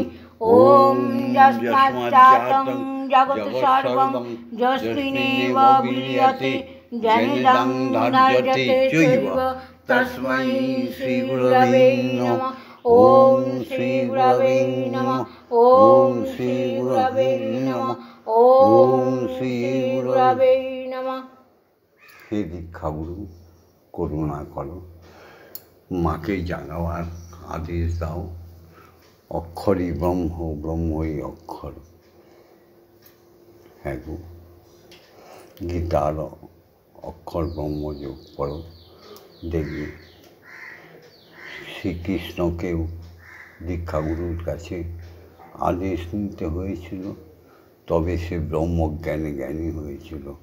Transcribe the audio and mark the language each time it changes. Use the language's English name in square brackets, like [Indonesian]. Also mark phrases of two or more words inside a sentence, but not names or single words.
[Sanskrit] ॐ यस्माज्जातं जगत् सर्वं यस्मिन्नेव विलीयते जनिदं धार्यते चैव तस्मै श्रीगुरवे नमः। ॐ श्रीगुरवे नमः। ॐ श्रीगुरवे नमः। ॐ श्रीगुरवे नमः। [Bangla] হে দীক্ষাগুরু করুণা করো, মাকে জাগাবার আদেশ দাও। অক্ষরই ব্রহ্ম, ব্রহ্মই অক্ষর। হ্যাঁ গো, গীতার অক্ষর ব্রহ্ম যোগ করো, দেখবে শ্রীকৃষ্ণকেও দীক্ষাগুরুর কাছে আদেশ নিতে হয়েছিল, তবে সে ব্রহ্মজ্ঞানে জ্ঞানী হয়েছিল।